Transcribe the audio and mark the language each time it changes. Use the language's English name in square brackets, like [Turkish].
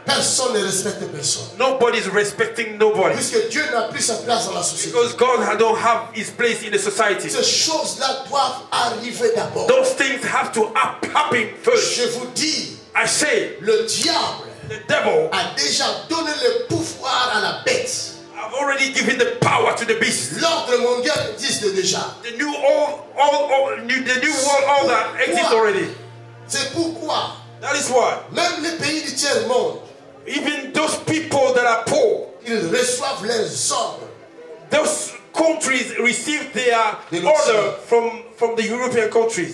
[French] Personne ne respecte personne. [English] Nobody's respecting nobody. [French] Puisque Dieu n'a plus sa place dans la société. [English] Because God don't have his place in the society. [French] Ces choses-là doivent arriver d'abord. [English] Those things have to happen first. [French] Je vous dis, [English] I say, [French] le diable [English] the devil [French] a déjà donné le pouvoir à la bête. [English] have already given the power to the beast. [French] L'ordre mondial existe déjà. [English] The new world order exists already. [French] C'est pourquoi [English] That is why [French] même les pays du tiers-monde, [English] even those people that are poor, [French] ils reçoivent leurs ordres. [English] those countries receive their They don't order from the European countries.